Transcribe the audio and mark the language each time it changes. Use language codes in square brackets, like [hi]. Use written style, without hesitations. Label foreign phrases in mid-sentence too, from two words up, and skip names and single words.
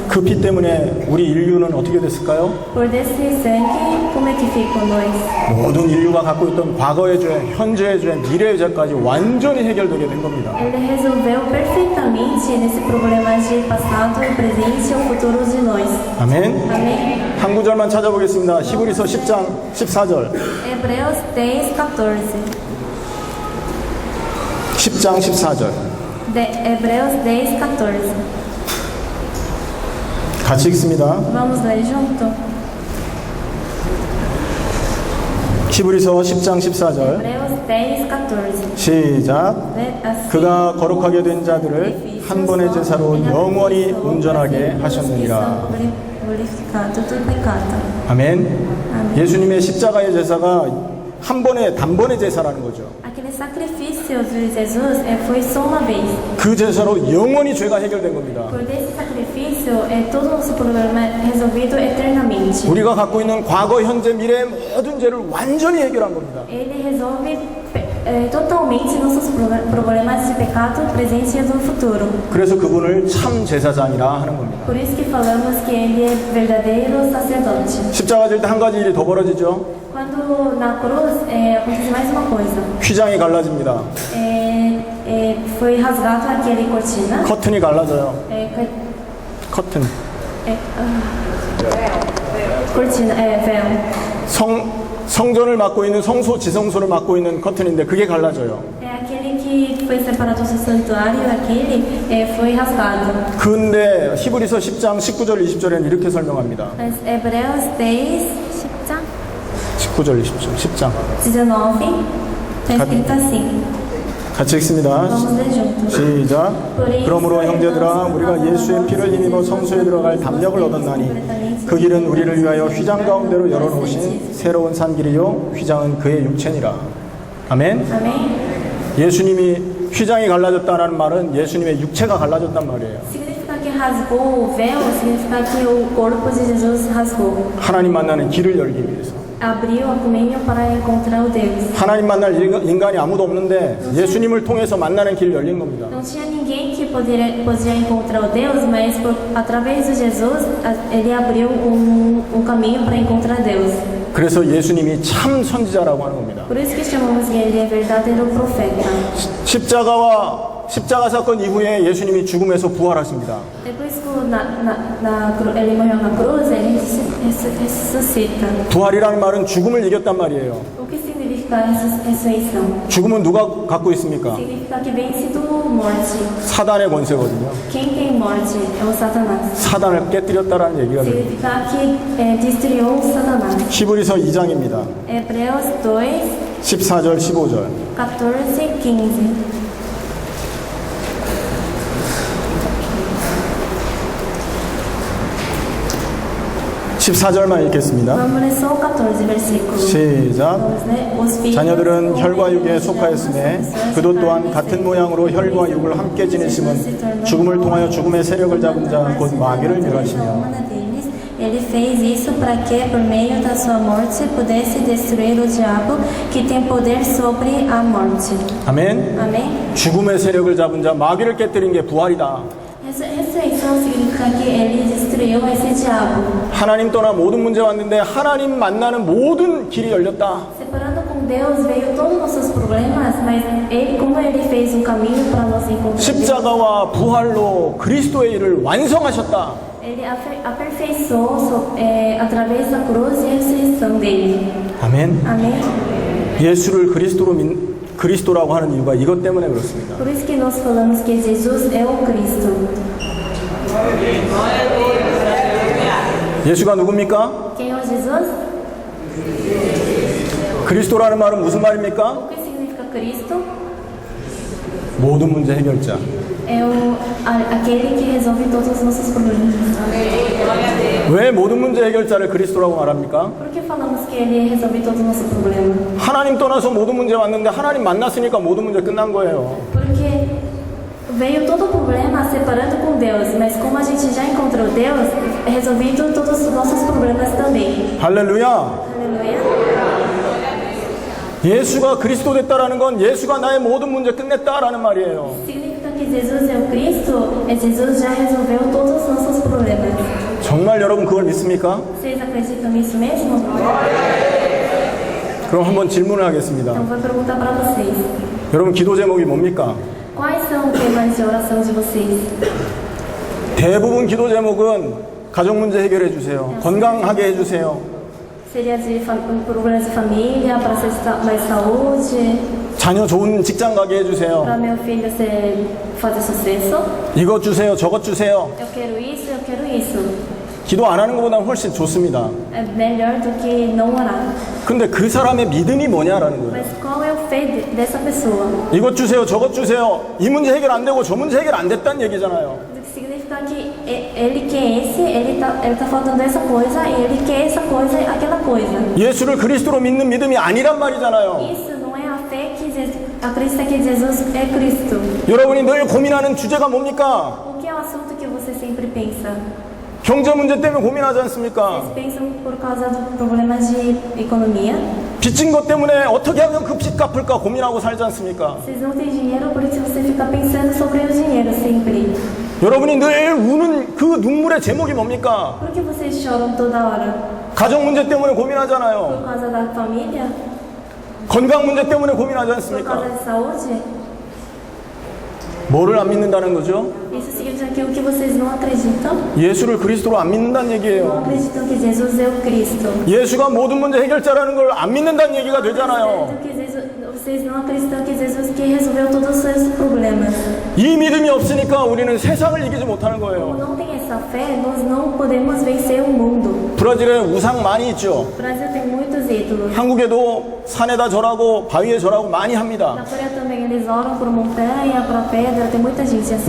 [ko] 그 피 때문에 우리 인류는 어떻게 됐을까요? [pt] Por desse sangue, como é que ficam nós? [ko] 모든 인류가 갖고 있던 과거의 죄, 현재의 죄, 미래의 죄까지 완전히 해결되게 된 겁니다. [pt] Ele resolveu perfeitamente nesse problema de passado, presente e o futuro de nós. [ko] 아멘. [pt] Amém? [ko] 한 구절만 찾아보겠습니다. 히브리서 10장 14절. [pt] Hebreus 10, 14. [ko] 10장 14절. [pt] Hebreus 10, 14. [ko] 같이 읽습니다. [pt] Vamos ler junto? [ko] 히브리서 10장 14절. [pt] Hebreus 10, 14. [ko] 시작. [pt] Assim, [ko] 그가 거룩하게 된 자들을 한 번의 제사로 영원히 온전하게 하셨느니라. [pt] Glorificado do pecado. [ko] 아멘. 예수님의 십자가의 제사가 한 번의 단번의 제사라는 거죠. [pt] Aquele sacrifício de Jesus foi só uma vez. [ko] 그 제사로 영원히 죄가 해결된 겁니다. [pt] Por desse sacrifício, todo o nosso problema resolvido eternamente. [ko] 우리가 갖고 있는 과거, 현재, 미래의 모든 죄를 완전히 해결한 겁니다. [pt] Ele resolve totalmente nossos problemas de pecado presente e do futuro. [ko] 그래서 그분을 참 제사장이라 하는 겁니다. [pt] Por isso que falamos que ele é verdadeiro sacerdote. [ko] 십자가 질 때 한 가지 일이 더 벌어지죠. [pt] Quando na cruz acontece mais uma coisa. [ko] 휘장이 갈라집니다. [pt] Foi rasgado aquele cortina. [ko] 커튼이 갈라져요. 커튼. [pt] Cortina, véu. [ko] 성전을 맡고 있는 성소, 지성소를 맡고 있는 커튼인데 그게 갈라져요. [pt] Aquele que foi separado do santuário, aquele foi rasgado. [ko] 근데 히브리서 10장 19절 20절에는 이렇게 설명합니다. [pt] Mas Hebreus 10, [ko] 10장? 19절 20절 10장 [pt] 19, está escrito assim. [ko] 같이 읽습니다. [pt] Vamos ler juntos. [ko] 시작. 그러므로 형제들아 우리가 예수의 피를 힘입어 성소에 들어갈 담력을 얻었나니 그 길은 우리를 위하여 휘장 가운데로 열어놓으신 새로운 산 길이요 휘장은 그의 육체니라. 아멘. [pt] Amém? [ko] 예수님이 휘장이 갈라졌다는 말은 예수님의 육체가 갈라졌단 말이에요. [pt] Significa que rasgou o véu, significa que o corpo de Jesus rasgou. [ko] 하나님 만나는 길을 열기 위해서. [pt] Abriu a caminho para encontrar o Deus. [ko] 하나님 만날 인간이 아무도 없는데 예수님을 통해서 만나는 길 열린 겁니다. [pt] Não tinha ninguém que podia encontrar o Deus, mas através de Jesus, ele abriu caminho para encontrar Deus. [ko] 그래서 예수님이 참 선지자라고 하는 겁니다. [pt] Por isso que chamamos que ele é verdadeiro profeta. [ko] 십자가 사건 이후에 예수님이 죽음에서 부활하십니다. [pt] Depois que ele morreu na cruz, ele ressuscita. [ko] 부활이라는 말은 죽음을 이겼단 말이에요. [pt] O que significa ressurreição? [ko] 죽음은 누가 갖고 있습니까? [pt] Significa que vence do morte. [ko] 사단의 권세거든요. [pt] Quem tem morte é o Satanás. [ko] 사단을 깨뜨렸다라는 얘기가 됩니다. [pt] Significa que destruiu Satanás. [ko] 히브리서 2장입니다. [pt] Hebreus 2, [ko] 14절 15절 [pt] 14, 15. [ko] 14절만 읽겠습니다. [pt] Vamos ler só o 14 versículo. [ko] 시작. [pt] Vamos ler. Os filhos [ko] 자녀들은 [pt] ou [ko] 혈과 육에 [pt] filhos [ko] 속하였음에 [pt] de [ko] 그도 또한 [pt] carne [ko] 같은 모양으로 혈과 육을 함께 지니심은 죽음을 통하여 죽음의 세력을 잡은 자 곧 마귀를 멸하시며. [pt] Ele fez isso para que, por meio da sua morte, pudesse destruir o diabo que tem poder sobre a morte. [ko] 아멘. [pt] Amém? [ko] 죽음의 세력을 잡은 자 마귀를 깨뜨린 게 부활이다. [pt] Ressurreição significa que ele destruiu esse diabo. [ko] 하나님 떠나 모든 문제 왔는데 하나님 만나는 모든 길이 열렸다. [pt] Separando com Deus veio todos os nossos problemas, mas ele, como ele fez um caminho para nós encontrar Deus, [ko] 십자가와 부활로 그리스도의 일을 완성하셨다. [pt] ele aperfeiçoou através da cruz e a ressurreição dele. [ko] 아멘. [pt] Amém? [ko] 예수를 그리스도라고 하는 이유가 이것 때문에 그렇습니다. [pt] Por isso que nós falamos que Jesus é o Cristo. [ko] 예수가 누굽니까? [pt] Quem é o Jesus? [ko] 그리스도라는 말은 무슨 말입니까? [pt] O que significa Cristo? [ko] 모든 문제 해결자. [pt] É aquele que resolve todos os nossos problemas. [ko] 왜 모든 문제 해결자를 그리스도라고 말합니까? [pt] Por que falamos que ele resolve todos os nossos problemas? [ko] 하나님 떠나서 모든 문제 왔는데 하나님 만났으니까 모든 문제 끝난 거예요. [pt] Porque veio todo o problema separando com Deus, mas como a gente já encontrou Deus, resolvido todos os nossos problemas também. [ko] 할렐루야. [pt] Aleluia. [ko] 예수가 그리스도 됐다라는 건 예수가 나의 모든 문제 끝냈다라는 말이에요. [pt] Significa que Jesus é o Cristo, e Jesus já resolveu todos os nossos problemas. [ko] 정말 여러분 그걸 믿습니까? [pt] Vocês acreditam nisso mesmo? [ko] 그럼 한번 질문을 하겠습니다. [pt] Então vou perguntar para vocês. [ko] 여러분 기도 제목이 뭡니까? [pt] Quais são os temas de oração de vocês? [ko] 대부분 기도 제목은 가정 문제 해결해 주세요. 건강하게 해 주세요. [pt] Seria de problemas de família, para mais saúde, [ko] 자녀 좋은 직장 가게 해 주세요. [pt] para meu filho fazer sucesso. [ko] 이것 주세요. 저것 주세요. [pt] Eu quero isso, eu quero isso. [ko] 기도 안 하는 것보다 훨씬 좋습니다. [pt] É melhor do que não orar. [ko] 근데 그 사람의 믿음이 뭐냐라는 거예요. [pt] Mas qual é o fé dessa pessoa? [ko] 이것 주세요. 저것 주세요. 이 문제 해결 안 되고 저 문제 해결 안 됐다는 얘기잖아요. [pt] Significa que ele quer esse, ele tá faltando essa coisa, e ele quer essa coisa, aquela coisa. [ko] 예수를 그리스도로 믿는 믿음이 아니란 말이잖아요. [pt] Isso não é a fé que acredita que Jesus é Cristo. [ko] 여러분이 늘 고민하는 주제가 뭡니까? [pt] O que é o assunto que você sempre pensa? [ko] 경제 문제 때문에 고민하지 않습니까? [pt] Vocês pensam por causa do problema de economia? [ko] 빚진 것 때문에 어떻게 하면 그 빚 갚을까 고민하고 살지 않습니까? [pt] Vocês não têm dinheiro, por isso você fica pensando sobre o dinheiro sempre. [ko] 여러분이 늘 우는 그 눈물의 제목이 뭡니까? [pt] Por que vocês choram toda hora? [ko] 가정 문제 때문에 [pt] Por [ko] 고민하잖아요. [pt] causa da família? [ko] 건강 문제 때문에 고민하지 [pt] Por [ko] 않습니까? [pt] causa de saúde? [ko] 뭐를 안 믿는다는 거죠? [pt] Isso significa que o que vocês não acreditam? [ko] 예수를 그리스도로 안 믿는다는 [pt] Não [ko] 얘기예요. [pt] acreditam que Jesus é o Cristo. [ko] 예수가 모든 문제 해결자라는 걸 안 믿는다는 얘기가 되잖아요. [pt] Vocês não acreditam que Jesus que resolveu todos os seus problemas. [ko] 이 믿음이 없으니까 우리는 세상을 이기지 못하는 [pt] Como [ko] 거예요. [pt] não tem essa fé, nós não podemos vencer o mundo. [ko] 브라질에 우상 많이 있죠. [pt] O Brasil tem muitos ídolos. [ko] 한국에도 산에다 절하고 바위에 절하고 많이 합니다. [pt] Na Coreia também eles oram por montanha, por pedra, tem muita gente assim.